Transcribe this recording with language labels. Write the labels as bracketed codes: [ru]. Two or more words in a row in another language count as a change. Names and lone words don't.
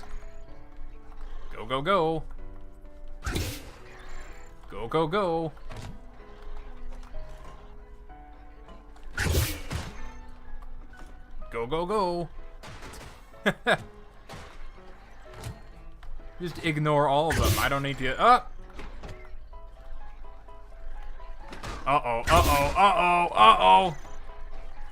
[en] Go, go, go. Go, go, go. Go, go, go. Just ignore all of them. I don't need to... Uh-oh, uh-oh, uh-oh, uh-oh.